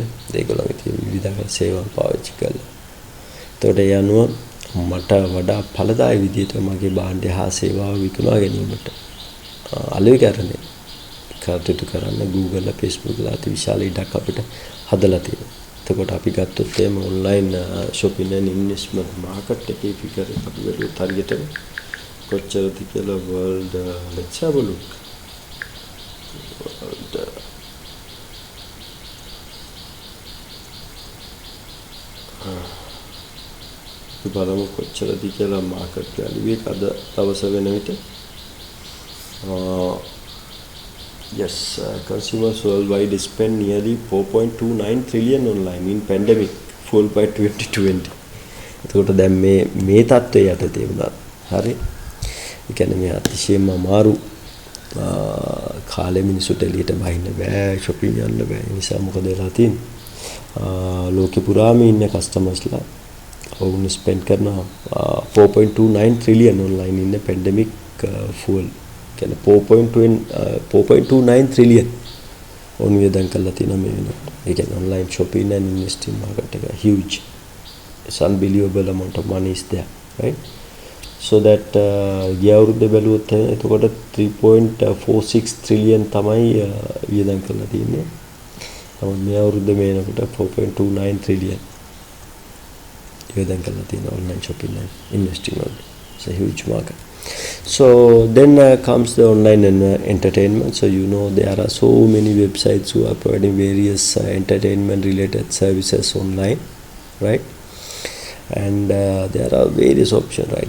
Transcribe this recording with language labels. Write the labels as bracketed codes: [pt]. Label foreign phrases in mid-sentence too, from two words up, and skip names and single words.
[si] ඒගොල්ලන්ගේ තියෙන විවිධාකාර සේවාවන් පාවිච්චි කරලා. එතකොට ඒ අනුව මට වඩා ඵලදායී විදිහට මගේ භාණ්ඩය හා සේවාව විකුණා ගැනීමට අලෙවිකරණය කටයුතු කරන්න Google, Facebook ලා අති විශාල ඉඩක් අපිට හදලා තියෙනවා. එතකොට අපි ගත්තොත් එහෙම [en] online shopping and investment market [si] එකේ figure එක අපි බැලුවොත් හරියටම කොච්චරද කියලා [en] world let's have a look. [si] අපි බලමු කොච්චරද කියලා [en] market value [si] එක අද දවස වෙන විට. [en] Yes, consumers worldwide spend nearly 4.29 trillion online in pandemic fueled by 2020. [si] එතකොට දැන් මේ තත්ත්වය යටතේ වුණා. හරි. ඒ කියන්නේ මේ අතිශයම අමාරු කාලෙ මිනිසුන්ට එළියට බහින්න බෑ, shopping යන්න බෑ. ඒ නිසා මොකද වෙලා තියෙන්නේ? ලෝකෙ පුරාම ඉන්න customers-ලා ඔවුන් spend කරනවා [en] 4.29 trillion online in the pandemic fuel. [si] කියන්නේ 4.29 trillion on වියදම් කරලා තියෙනවා මේ වෙනකොට. ඒ කියන්නේ [en] online shopping and investing market [si] එක huge. [en] It's unbelievable amount of money is there, right? So that [si] ගිය අවුරුද්ද බැලුවොත් එතකොට 3.46 trillion තමයි වියදම් කරලා තියෙන්නේ. නමුත් මේ අවුරුද්ද මේනකොට 4.29 trillion වියදම් කරලා තියෙනවා [en] online shopping and investing [si] වලට. [en] It's a huge market. So then comes the online entertainment. So you know there are so many websites who are providing various entertainment related services online, right? And there are various options, right?